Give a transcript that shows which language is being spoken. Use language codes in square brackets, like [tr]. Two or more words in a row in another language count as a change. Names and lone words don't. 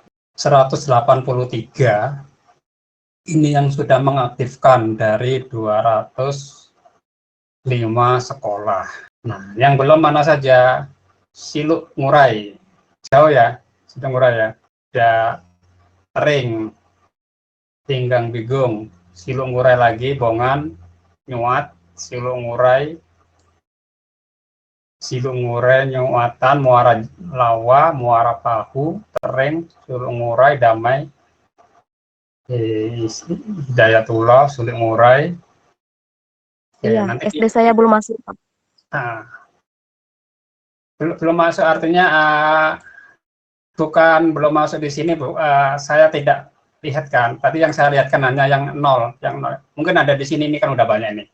[id] 183 ini yang sudah mengaktifkan dari 205 sekolah. Nah, yang belum mana saja? Siluk Ngurai, jauh ya, Siluk Ngurai ya. Ada Ring, Tinggang Bigung, Siluk Ngurai lagi, Bongan, Nyuat, Siluk Ngurai, Nyuatan, Muara Lawa, Muara Pahu, Tering, Siluk Ngurai, Damai, Hidayatullah, Siluk Ngurai. Iya, nanti SD saya belum masuk, Pak. Nah, belum masuk artinya bukan belum masuk di sini, Bu. Saya tidak lihat kan. Tadi yang saya lihat kan hanya yang 0, Mungkin ada di sini, ini kan udah banyak ini.